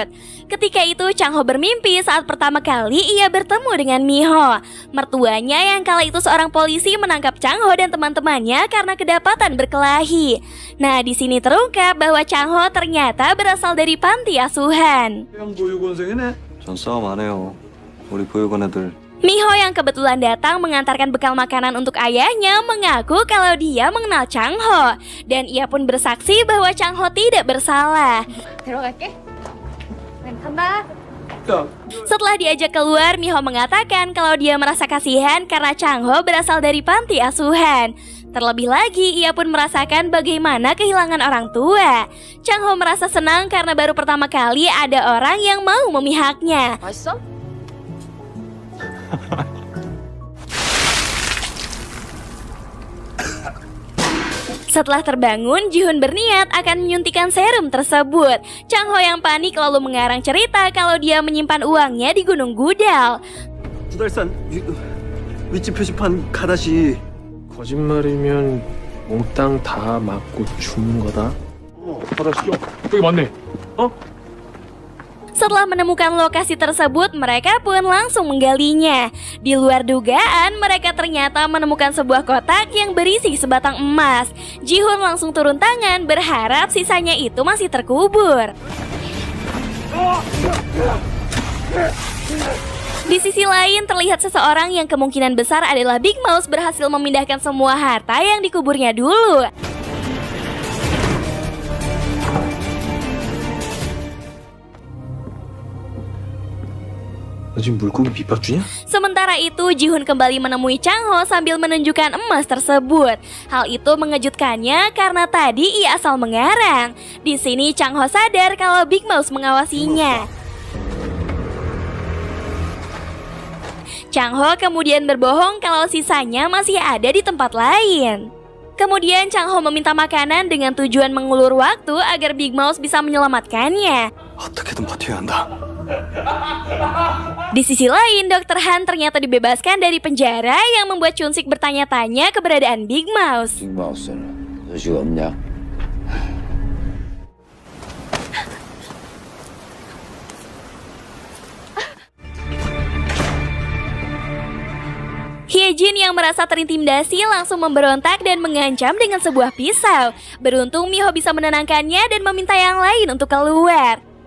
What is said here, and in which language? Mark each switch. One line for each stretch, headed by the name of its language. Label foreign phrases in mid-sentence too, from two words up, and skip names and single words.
Indonesian: Ketika itu Chang Ho bermimpi saat pertama kali ia bertemu dengan Mi-ho. Mertuanya yang kala itu seorang polisi menangkap Chang Ho dan teman-temannya karena kedapatan berkelahi. Nah, di sini terungkap bahwa Chang Ho ternyata berasal dari panti asuhan.
Korean: 전 싸움 안 해요. 우리 보육원 애들.
Indonesian: Mi-ho yang kebetulan datang mengantarkan bekal makanan untuk ayahnya mengaku kalau dia mengenal Chang Ho. Dan ia pun bersaksi bahwa Chang Ho tidak bersalah.
Korean: 데려갈게. 간다.
Indonesian: Setelah diajak keluar, Mi-ho mengatakan kalau dia merasa kasihan karena Chang Ho berasal dari panti asuhan. Terlebih lagi, ia pun merasakan bagaimana kehilangan orang tua. Chang Ho merasa senang karena baru pertama kali ada orang yang mau memihaknya.
Korean: 맛있어?
Indonesian: Setelah terbangun, Ji-hoon berniat akan menyuntikkan serum tersebut. Chang Ho yang panik lalu mengarang cerita kalau dia menyimpan uangnya di Gunung Gudal.
Korean: 구달산 위치 표시판 가다시. 거짓말이면 몽땅 다 맞고 죽는 거다. 받아시죠. 여기 맞네.
Indonesian: Setelah menemukan lokasi tersebut, mereka pun langsung menggalinya. Di luar dugaan, mereka ternyata menemukan sebuah kotak yang berisi sebatang emas. Ji-hoon langsung turun tangan berharap sisanya itu masih terkubur. Di sisi lain, terlihat seseorang yang kemungkinan besar adalah Big Mouse berhasil memindahkan semua harta yang dikuburnya dulu.
Korean: 너 지금 물고기 밑밥 주냐?
Indonesian: Sementara itu, Ji-hoon kembali menemui Chang Ho sambil menunjukkan emas tersebut. Hal itu mengejutkannya karena tadi ia asal mengarang. Di sini Chang Ho sadar kalau Big Mouse mengawasinya. Chang Ho kemudian berbohong kalau sisanya masih ada di tempat lain. Kemudian Chang Ho meminta makanan dengan tujuan mengulur waktu agar Big Mouse bisa menyelamatkannya.
Korean: 어떻게든 버텨야 한다.
Indonesian: Di sisi lain, Dr. Han ternyata dibebaskan dari penjara yang membuat Chun-sik bertanya-tanya keberadaan Big Mouse.
Korean: 빅마우스는 의지가 없냐?
Indonesian: Hyejin yang merasa terintimidasi langsung memberontak dan mengancam dengan sebuah pisau. Beruntung Mi-ho bisa menenangkannya dan meminta yang lain untuk keluar.